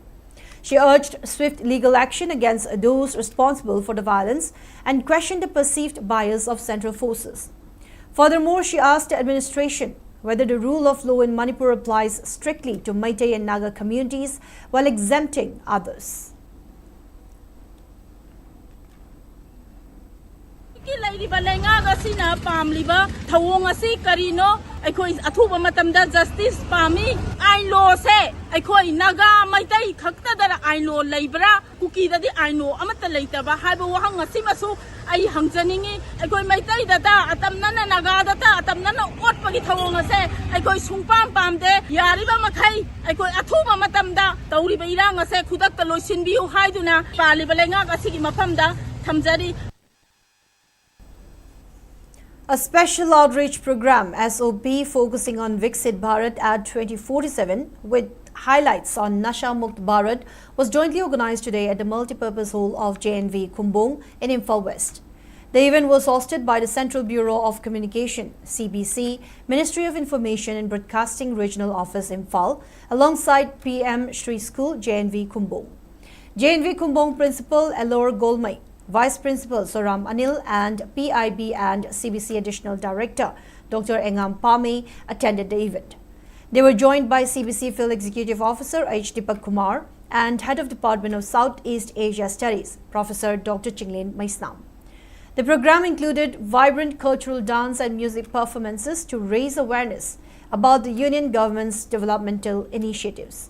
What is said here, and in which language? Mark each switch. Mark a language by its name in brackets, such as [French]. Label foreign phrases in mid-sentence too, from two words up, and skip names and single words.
[English] She urged swift legal action against those responsible for the violence and questioned the perceived bias of central forces. Furthermore, she asked the administration whether the rule of law in Manipur applies strictly to Meitei and Naga communities while exempting others. [Manipuri] ꯑꯩꯈꯣꯏ ꯑꯊꯨꯕ ꯃꯇꯝꯗ ꯖꯁꯇꯤꯁ ꯄꯥꯝꯃꯤ ꯑꯥꯏꯟ ꯂꯣꯁꯦ ꯑꯩꯈꯣꯏ ꯅꯥꯒꯥ ꯃꯩꯇꯩ ꯈꯛꯇꯗ ꯑꯥꯏꯟ ꯂꯣ ꯂꯩꯕ꯭ꯔꯥ ꯀꯨꯀꯤꯗꯗꯤ ꯑꯥꯏꯟ ꯂꯣ ꯑꯃꯠꯇ ꯂꯩꯇꯕ ꯍꯥꯏꯕ ꯋꯥꯍꯪ ꯑꯁꯤꯃꯁꯨ ꯑꯩ ꯍꯪꯖꯅꯤꯡꯉꯤ ꯑꯩꯈꯣꯏ ꯃꯩꯇꯩꯗꯇ ꯑꯇꯝꯅꯅ ꯅꯥꯒꯥꯗꯇ ꯑꯇꯝꯅꯅ ꯑꯣꯠꯄꯒꯤ ꯊꯧꯑꯣꯡ ꯑꯁꯦ ꯑꯩꯈꯣꯏ ꯁꯨꯡꯄꯥꯝ ꯄꯥꯝꯗꯦ ꯌꯥꯔꯤꯕ ꯃꯈꯩ ꯑꯩꯈꯣꯏ ꯑꯊꯨꯕ ꯃꯇꯝꯗ ꯇꯧꯔꯤꯕ ꯏꯔꯥꯡ ꯑꯁꯦ ꯈꯨꯗꯛꯇ ꯂꯣꯏꯁꯤꯟꯕꯤꯌꯨ ꯍꯥꯏꯗꯨꯅ ꯄꯥꯜꯂꯤꯕ ꯂꯩꯉꯥꯛ ꯑꯁꯤꯒꯤ ꯃꯐꯝꯗ ꯊꯝꯖꯔꯤ. [English] A special outreach program SOP focusing on Viksit Bharat at 2047 with Highlights on Nasha Mukt Bharat was jointly organized today at the multipurpose hall of JNV Kumbong in Imphal West. The event was hosted by the Central Bureau of Communication, CBC, Ministry of Information and Broadcasting Regional Office Imphal, alongside PM Shri School, JNV Kumbong. JNV Kumbong Principal Alor Golmai, Vice Principal Soram Anil and PIB and CBC Additional Director Dr. Engam Pame attended the event. They were joined by CBC Field Executive Officer H. Deepak Kumar and Head of Department of Southeast Asia Studies, Professor Dr. Chinglin Maisnam. The program included vibrant cultural dance and music performances to raise awareness about the Union government's developmental initiatives.